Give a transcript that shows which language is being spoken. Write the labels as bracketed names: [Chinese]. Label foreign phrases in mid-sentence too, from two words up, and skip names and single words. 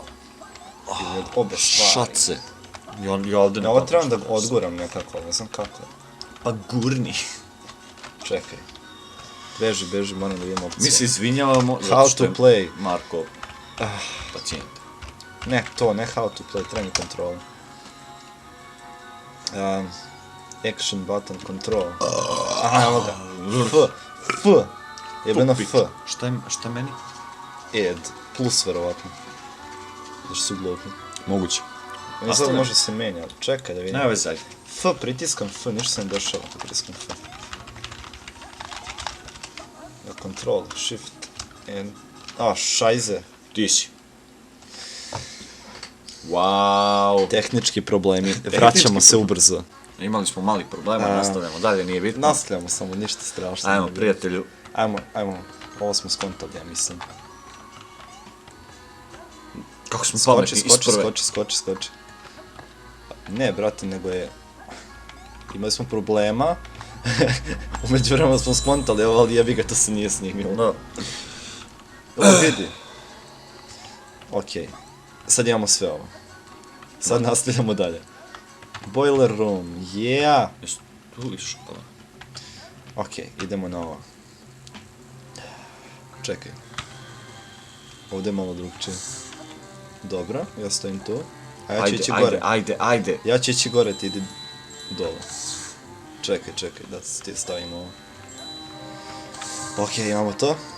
[Serbian] Ili od obe stvari. Šace. Ja ovdje ne ovo trebam da odguram nekako, ne znam kako. Pa gurni. Čekaj. Beži, moram da vidim opcije. Mi se izvinjavamo zato što je Marko pacijent. Ne, ne [English] how to play, [Serbian] treba mi kontrol. [English] Action button control. [Serbian] Evo ga. F. Jebeno F. Šta meni? Plus verovatno. Znaš su glupi. Moguće. Mislim da može se menja, čekaj da vidim. Ne vezaj. F, pritiskam F, ništa se ne dešava kad pritiskam F. [English] Control, shift, and... [Serbian] šajze. Ti si. Wow. Tehnički problemi, vraćamo se ubrzo. Imali smo malih problema, nastavljamo dalje, nije bitno. Nastavljamo samo, ništa strašno. Ajmo, prijatelju. Ajmo, ovo smo skontali, ja mislim. Kako smo pametni isprve. Skoči. Ne, brate, nego je... Imali smo problema. Umeđu vremena smo skontali, ali jebi ga, to se nije snimilo. Ovo vidi. Okej. sad imamo sve ovo. Sad nastavljamo dalje. [English] Boiler room, yeah! [Serbian] Jesu tu išao pa? Okej, idemo na ovo. Čekaj. Ovdje je malo drugčije. Dobro, ja stojim tu. A ja ću ići gore. Ajde. Ja ću ići gore, ti idi dole. Čekaj, da ti stavimo ovo. Okej, imamo to.